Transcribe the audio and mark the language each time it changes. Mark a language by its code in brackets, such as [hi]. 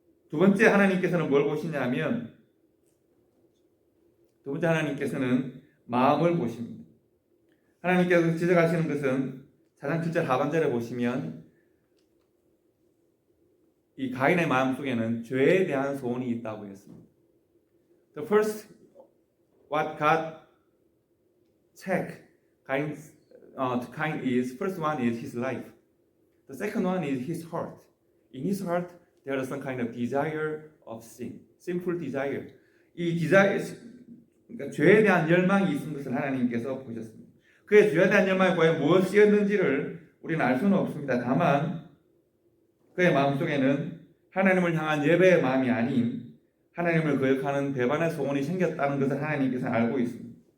[ko] 두 번째 하나님께서는 뭘 보시냐면 두 번째 하나님께서는 마음을 보십니다. 하나님께서 지적하시는 것은 4장 7절 하반절에 보시면 이 가인의 마음속에는 죄에 대한 소원이 있다고 했습니다. [en] The first what God check Cain is, first one is his life. The second one is his heart. In his heart there is some kind of desire of sin, sinful desire. [ko] 이 desire, 그러니까 죄에 대한 열망이 있는 것을 하나님께서 보셨습니다. 그의 죄에 대한 열망이 과연 무엇이었는지를 우리는 알 수는 없습니다. 다만 그의 마음속에는 하나님을 향한 예배의 마음이 아닌 하나님을 거역하는 배반의 소원이 생겼다는 것을 하나님께서 알고 있습니다.